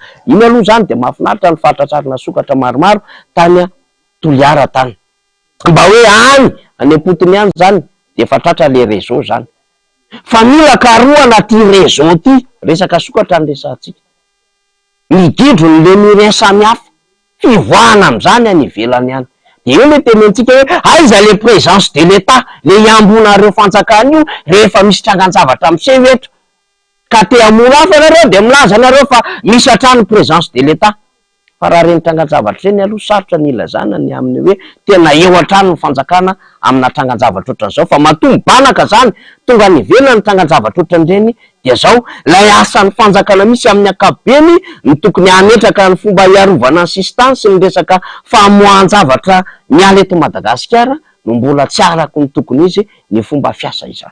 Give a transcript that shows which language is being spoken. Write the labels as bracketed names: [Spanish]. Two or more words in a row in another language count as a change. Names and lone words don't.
[Malagasy] Iny aloha zany de mahafinaritra ny fahatratrarana sokatra maromaro tany Toliara tany, mba hoe any apotony any zany de efa tratra le réseau zany. Fa mila karohana ty réseau ty, resaka sokatra ny resantsika, migidro ny lemurien samy hafa, fivoahana am'izany any ivelany any. De io le tenentsika hoe aiza le [French] présence de l'État, [Malagasy] le iambonareo fanjakana io rehefa misy trangan-javatra miseho eto ka te hamono hafa nareo de milaza nareo fa misy hatrany [French] présence de l'État. [Malagasy] Fa raha reny trangan-javatra reny aloha sarotra ny ilazana ny amin'ny hoe tena eo hatrany ny fanjakana amina trangan-javatra ohatran'izao, fa mahatonga banaka zany, tonga ny ivelana ny trangan-javatra ohatran'ireny dia zao lay asan'ny fanjakana misy amin'ny ankapobeny ny tokony hametraka ny fomba hiarovana ny sisy sy ny resaka famoahan-javatra miala eto Madagasikara no mbola tsy arako ny tokony izy ny fomba fiasa izany.